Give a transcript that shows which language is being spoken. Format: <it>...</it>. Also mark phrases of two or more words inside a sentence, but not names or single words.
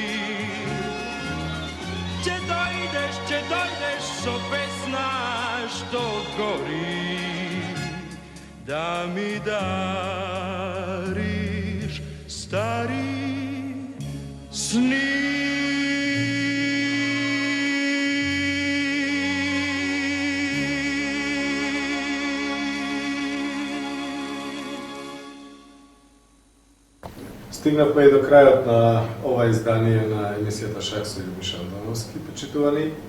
<mk>Ќе дојдеш со песна што гори, да ми дариш стари сни. Стигнавме и до крајот на ова издание на емисијата Шах со Љубиша Антоновски, почитувани.</mk>